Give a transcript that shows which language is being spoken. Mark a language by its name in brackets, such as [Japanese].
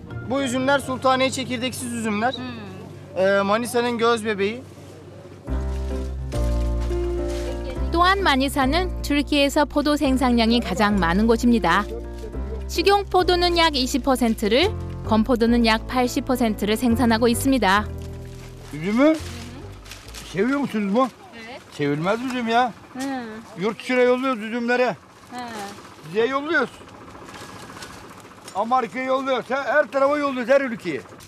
[Turkish] Bu üzümler Sultaniye çekirdeksiz üzümler. Manisa'nın göz bebeği. [Korean] 또한 마니사는 튀르키예에서 포도 생산량이 가장 많은 곳입니다. 식용 포도는 약 20%를, 건포도는 약 80%를 생산하고 있습니다. [Turkish] Üzümü seviyor musunuz bu? Evet. Sevilmez üzüm ya. Yurt dışına yolluyoruz üzümleri. Size yolluyoruz. Amerika'ya yolluyoruz. Her tarafa yolluyoruz, her ülkeye.